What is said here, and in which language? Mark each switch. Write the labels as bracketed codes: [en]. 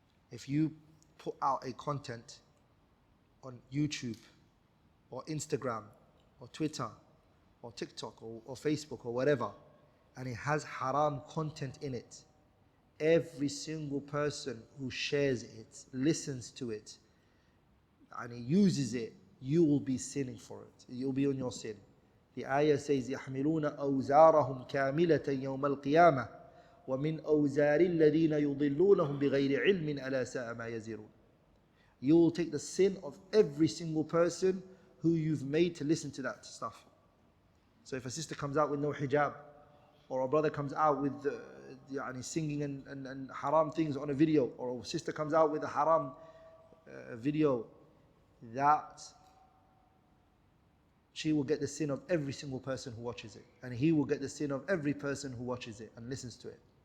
[en] If you put out a content on YouTube or Instagram or Twitter or TikTok or Facebook or whatever, and it has haram content in it, every single person who shares it, listens to it, and he uses it, you will be sinning for it. You'll be on your sin. The ayah says, [ar] يَحْمِلُونَ أَوْزَارَهُمْ كَامِلَةً يَوْمَ الْقِيَامَةِ وَمِنْ أَوْزَارِ الَّذِينَ يُضِلُّونَهُم بِغَيْرِ عِلْمٍ أَلَا سَاءَ مَا يَزِرُونَ. [en] You will take the sin of every single person who you've made to listen to that stuff. So if a sister comes out with no hijab, or a brother comes out with singing and haram things on a video, or a sister comes out with a haram video, that she will get the sin of every single person who watches it, and he will get the sin of every person who watches it and listens to it.